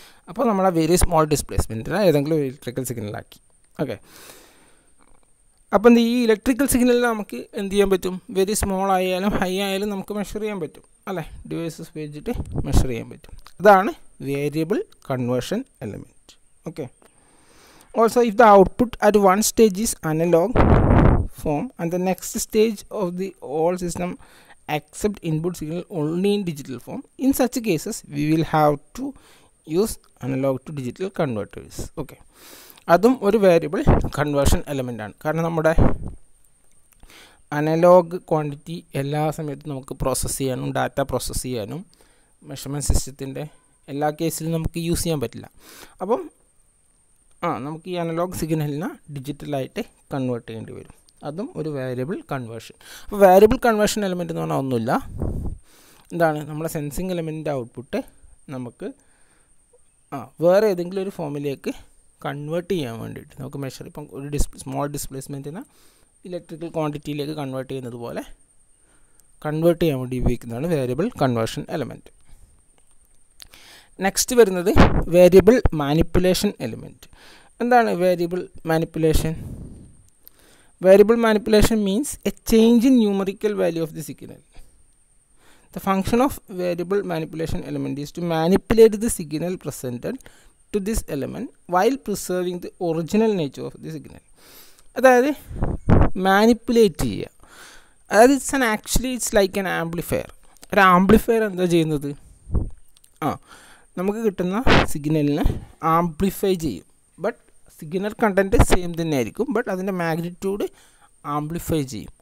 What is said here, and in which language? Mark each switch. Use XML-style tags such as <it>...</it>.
<ml>അപ്പോൾ നമ്മളെ very small ഡിസ്പ്ലേസ്മെൻറ്റിന് ഏതെങ്കിലും ഇലക്ട്രിക്കൽ സിഗ്നലാക്കി. ഓക്കെ, അപ്പം ഈ ഇലക്ട്രിക്കൽ സിഗ്നലിൽ നമുക്ക് എന്ത് ചെയ്യാൻ പറ്റും, വെരി സ്മോൾ ആയാലും ഹൈ ആയാലും നമുക്ക് മെഷർ ചെയ്യാൻ പറ്റും അല്ലേ, ഡിവൈസസ് ഉപയോഗിച്ചിട്ട് മെഷർ ചെയ്യാൻ പറ്റും. അതാണ് variable conversion element.</ml> <en>Okay, also if the output at one stage is analog form and the next stage of the whole system accept input signal only in digital form, in such cases we will have to use analog to digital converters.</en> <ml>Okay, അതും ഒരു variable conversion element ആണ്. കാരണം നമ്മുടെ analogue quantity എല്ലാ സമയത്തും നമുക്ക് process ചെയ്യാനും data process ചെയ്യാനും മെഷർമെൻറ്റ് സിസ്റ്റത്തിൻ്റെ എല്ലാ കേസിലും നമുക്ക് യൂസ് ചെയ്യാൻ പറ്റില്ല. അപ്പം നമുക്ക് ഈ അനലോഗ് സിഗ്നലിനെ ഡിജിറ്റലായിട്ട് കൺവേർട്ട് ചെയ്യേണ്ടി വരും. അതും ഒരു വേരിയബിൾ കൺവേർഷൻ. അപ്പോൾ വേരിയബിൾ കൺവേർഷൻ എലമെൻറ്റ് എന്ന് പറഞ്ഞാൽ ഒന്നുമില്ല, എന്താണ് നമ്മുടെ സെൻസിങ് എലമെൻറ്റിൻ്റെ ഔട്ട്പുട്ട് നമുക്ക് വേറെ ഏതെങ്കിലും ഒരു ഫോമിലേക്ക് കൺവേർട്ട് ചെയ്യാൻ വേണ്ടിയിട്ട് നമുക്ക് മെഷർ, ഇപ്പം ഒരു സ്മോൾ ഡിസ്പ്ലേസ്മെൻറ്റിനെ ഇലക്ട്രിക്കൽ ക്വാണ്ടിറ്റിയിലേക്ക് കൺവേർട്ട് ചെയ്യുന്നത് പോലെ കൺവേർട്ട് ചെയ്യാൻ വേണ്ടി ഉപയോഗിക്കുന്നതാണ് വേരിയബിൾ കൺവേർഷൻ എലമെൻറ്റ്. നെക്സ്റ്റ് വരുന്നത് വേരിയബിൾ മാനിപ്പുലേഷൻ എലമെൻറ്റ്. എന്താണ്</ml> <en>Variable manipulation? Variable manipulation means a change in numerical value of the signal. The function of variable manipulation element is to manipulate the signal presented to this element while preserving the original nature of the signal.</en> <ml>അതായത് manipulate ചെയ്യുക, അതായത്</ml> <en>It's like an amplifier.</en> <ml>ഒരു amplifier എന്താ ചെയ്യുന്നത്? നമുക്ക് കിട്ടുന്ന സിഗ്നലിനെ amplify ചെയ്യും. ബട്ട് സിഗ്നൽ കണ്ടൻറ്റ് സെയിം തന്നെ ആയിരിക്കും, ബട്ട് അതിൻ്റെ മാഗ്നിറ്റ്യൂഡ് ആംപ്ലിഫൈ ചെയ്യും.</ml>